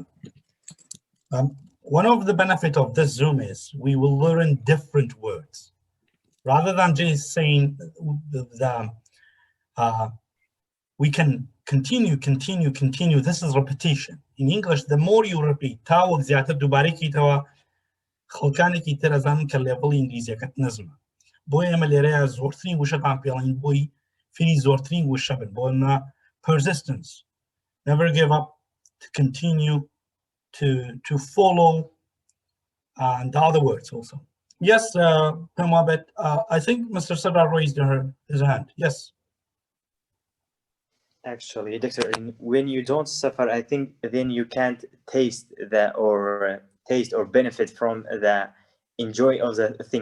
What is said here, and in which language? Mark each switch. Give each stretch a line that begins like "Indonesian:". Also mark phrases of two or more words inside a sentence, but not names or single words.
English: One of the benefits of this Zoom is we will learn different words. Rather than just saying we can continue. This is repetition. In English, the more you repeat,
Central Kurdish: تاو زیاتر دوباره کی توا خلکانێکی تر ئەزانن کە لێڤڵی ئینگلیزیەکەت نزمە. بۆیە ئێمە لێرەیە زۆرترین وشەتان پێڵین بۆی فێری زۆرترین وشە بن. بۆ ئەمە persistence.
English: Never give up, to continue, to follow, and the other words also. Yes, Pemwabet, I think Mr. Sabra raised his hand. Yes. Actually, Doctor, when you don't suffer, I think then you can't taste or benefit from the enjoy of the things.